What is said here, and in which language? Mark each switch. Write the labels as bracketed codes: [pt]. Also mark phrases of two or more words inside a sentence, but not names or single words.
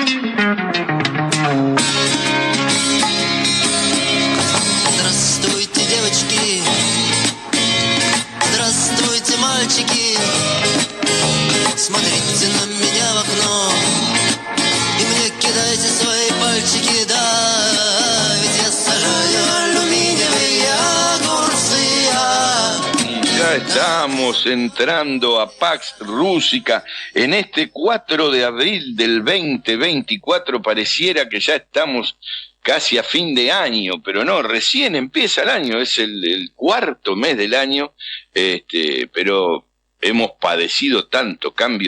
[ru] Здравствуйте, девочки, здравствуйте, мальчики. Смотрите на меня в окно и мне кидайте свои пальчики, да, ведь я сажаю алюминиевые огурцы. [es] Ya estamos entrando a Pax Rúsica en este 4 de abril del 2024. Pareciera que ya estamos casi a fin de año, pero no, recién empieza el año, es el cuarto mes del año, pero hemos padecido tanto cambio